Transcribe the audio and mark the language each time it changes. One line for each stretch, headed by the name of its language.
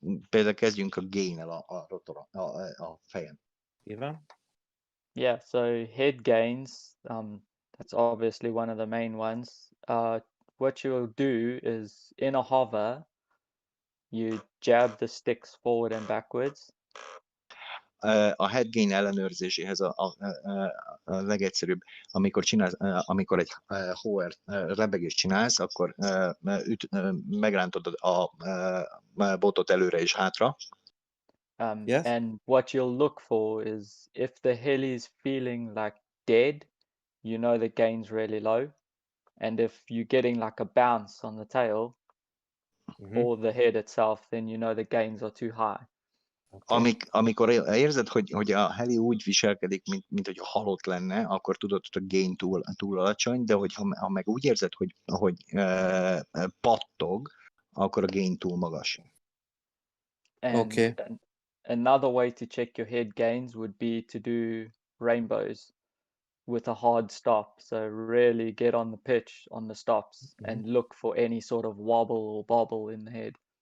Hungarian: Például kezdjünk a gain-el a rotoron, a fejen. Ivan?
English: Yeah, so head gains, that's obviously one of the main ones. What you'll do is in a hover, you jab the sticks forward and backwards.
Hungarian: A head gain ellenőrzéséhez a legegyszerűbb, amikor egy hover rebegést csinálsz, akkor megrántod a botot előre és hátra.
English: Yes. And what you'll look for is if the heli is feeling like dead, you know the gain's really low. And if you're getting like a bounce on the tail or the head itself, then you know the gains are too high. Okay.
Hungarian: Amikor érzed, hogy a heli úgy viselkedik, mint hogy halott lenne, akkor tudod, hogy a gain túl alacsony, de ha meg úgy érzed, hogy pattog, akkor a gain túl magas.
English: And another way to check your head gains would be to do rainbows with a hard stop. So really get on the pitch on the stops and look for any sort of wobble or bobble in the head.